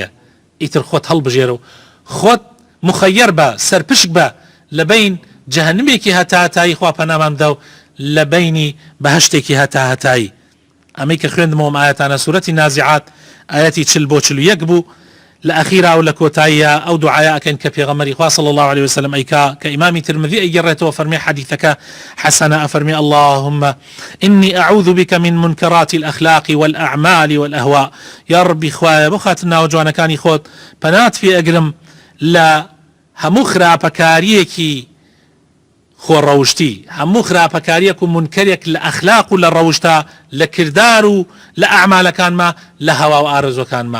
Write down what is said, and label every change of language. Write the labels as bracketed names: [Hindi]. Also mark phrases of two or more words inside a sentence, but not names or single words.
[Central Kurdish] ئیتر خۆت هەڵبژێرە و خۆت مخەیەر بە سەرپشک بە لە بین جەهەنمێکی هەتاهەتایی خوا پەنامان بدە و لە بینی بەهەشتێکی هەتاهەتایی. ئەمەی کە خوێندمەوە ئاەتانە سوورەتی نازعات ئاەتی 40 بۆ 41 بوو، لە ئەخیرا و لە کۆتاییە ئەو دوعاە ئەکەن کە پێغەمبەری خوا [Arabic] صلی الله عليه وسلم [Central Kurdish] ئەیکا کە ئیمامی ترمذی ئەیگەڕێتەوە فەرمێ حەدیثەکە حەسەنە ئەفەرمێ [Arabic] اللهم إني أعوذ بك من منكرات الأخلاق والأعمال والأهواء. يا ربي [Central Kurdish] خوایە بۆ خاتر ناوە جوانەکانی خۆت پەنات پێ ئەگرم لە هەموو خراپەکاریەکی خۆڕەوشتی، هەموو خراپەکاریەک و منکەرێک لە ئەخلاق و لە ڕەوشتا، لە کردار و لە ئەعمالەکانما، لە هەوا و ئارەزۆکانما.